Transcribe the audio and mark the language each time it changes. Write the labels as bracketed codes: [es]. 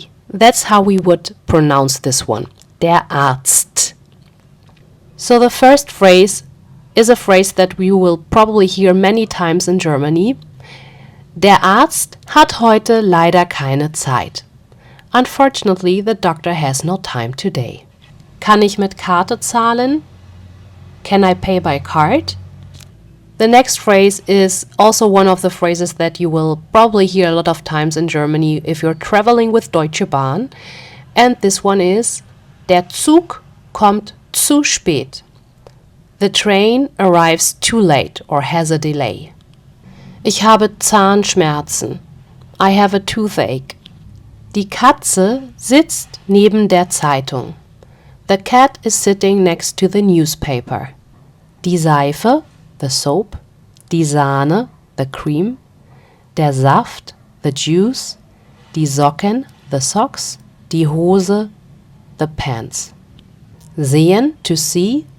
[en] That's how we would pronounce this one. Der Arzt. So the first phrase is a phrase that we will probably hear many times in Germany. [de] Der Arzt hat heute leider keine Zeit. [en] Unfortunately, the doctor has no time today. [de] Kann ich mit Karte zahlen? [en] Can I pay by card? The next phrase is also one of the phrases that you will probably hear a lot of times in Germany if you're traveling with Deutsche Bahn. And this one is: [de] Der Zug kommt zu spät. [en] The train arrives too late or has a delay. [de] Ich habe Zahnschmerzen. [en] I have a toothache. [de] Die Katze sitzt neben der Zeitung. [en] The cat is sitting next to the newspaper. Die Seife, the soap. Die Sahne, the cream. Der Saft, the juice. Die Socken, the socks. Die Hose, the pants. Sehen, to see.